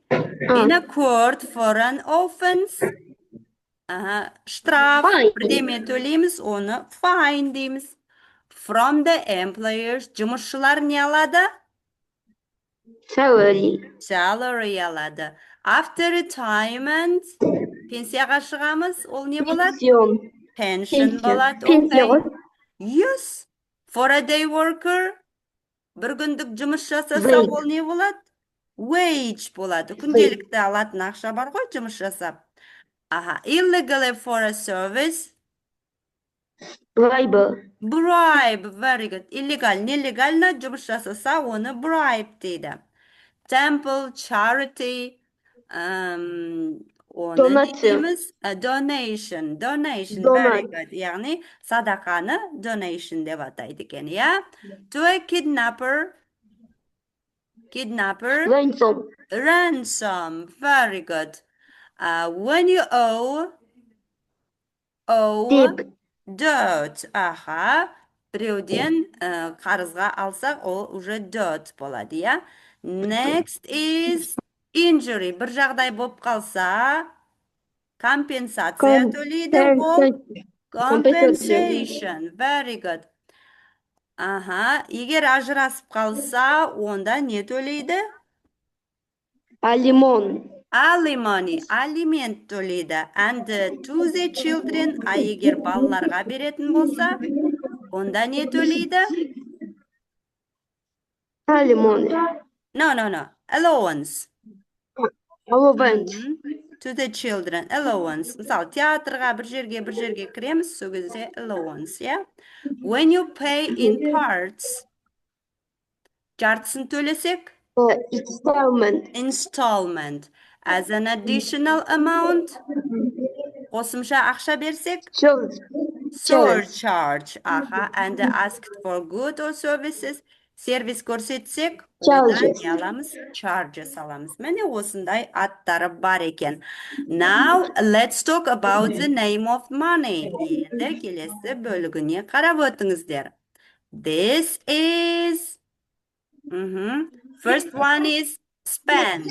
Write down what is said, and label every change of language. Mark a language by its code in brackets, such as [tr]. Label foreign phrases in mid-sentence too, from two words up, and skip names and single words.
[en] In a court for an offense. [kk] Штраф. [en] Fine. [kk] Бірдеме төлейміз, оны fine дейміз. [en] From the employers. [kk] Жұмысшылар не алады? [en] Salary. [kk] Salary алады. [en] After retirement. [kk] Пенсияға шығамыз, ол не болады? [en] Pension. [kk] Pension болады. Пенсия ғой. [en] Yes. For a day worker. [kk] Bir күндік жұмыс жасаса, ол не болады? Wage болады. Күнделікті алатын ақша бар ғой, жұмыс жасап. [en] Illegally for a service. Bribe. Bribe. Very good. Illegal, [kk] нелегально жұмыс жасаса, оны bribe дейді. [en] Temple, charity. [kk] Оны не дейміз? [en] Donation. Very good. [kk] Яғни, садақаны donation деп атайды екен, иә? [en] To a kidnapper. Ransom. Very good. When you owe dirt. [kk] Біреуден қарызға алсақ, ол уже dirt болады, иә? [en] Next is injury. [kk] Бір жағдай болып қалса, компенсация төлейді, ол compensation. [en] Very good. [kk] Егер ажырасып қалса, онда не төлейді? [en] Alimony. [kk] Алимент төлейді. [en] And to the children. [kk] Егер балаларға беретін болса, онда не төлейді? [en] No. Allowance. To the children. Allowance. [kk] Мысалы, театрға бір жерге кіреміз, сол кезде [en] allowance, yeah? When you pay in parts. [kk] Жартысын төлесек? [en] Installment. As an additional amount. [kk] Қосымша ақша берсек? [en] Surcharge. And asked for good or services. [kk] Сервис көрсетсек, одан не аламыз? Charges аламыз. Міне осындай аттары бар екен. [en] Now, let's talk about the name of money. [kk] Енді келесі бөлігіне қарап өтіңіздер. [en] This is... First one is spend.